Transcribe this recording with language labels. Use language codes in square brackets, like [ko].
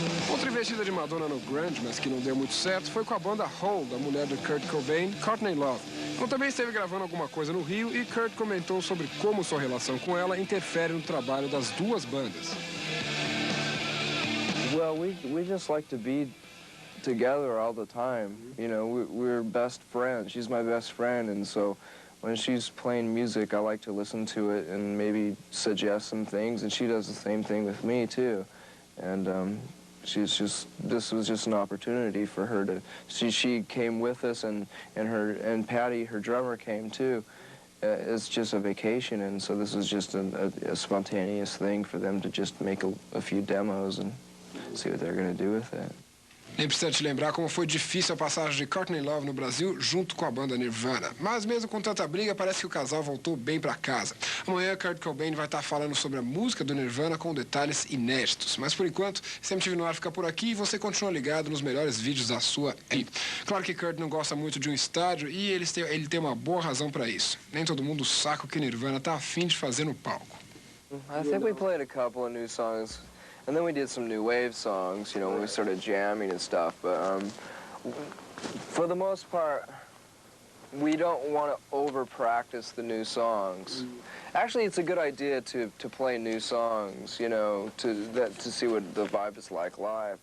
[pt] Outra investida de Madonna no grunge, mas que não deu muito certo, foi com a banda Hole, da mulher de Kurt Cobain, Courtney Love. Ela também esteve gravando alguma coisa no Rio e Kurt comentou sobre como sua relação com ela interfere no trabalho das duas bandas. [en] Well, we just like to be together all the time. You know, we're best friends. She's my best friend, and so when she's playing music, I like to listen to it and maybe suggest some things, and she does the same thing with me too. And this was just an opportunity for her to, she came with us, and Patty, her drummer, came too. It's just a vacation, and so this was just a spontaneous thing for them to just make a few demos and see what they're going to do with it. [pt] Nem precisa te lembrar como foi difícil a passagem de Courtney Love no Brasil junto com a banda Nirvana. Mas mesmo com tanta briga, parece que o casal voltou bem para casa. Amanhã, Kurt Cobain vai estar falando sobre a música do Nirvana com detalhes inéditos. Mas por enquanto, esse MTV no ar fica por aqui e você continua ligado nos melhores vídeos da sua vida. Claro que Kurt não gosta muito de um estádio e ele tem uma boa razão para isso. Nem todo mundo saca o que Nirvana tá afim de fazer no palco. [en] I think we played a couple of new songs. And then we did some new wave songs, you know, when we started jamming and stuff. But for the most part, we don't want to over-practice the new songs. Actually, it's a good idea to play new songs, you know, to see what the vibe is like live.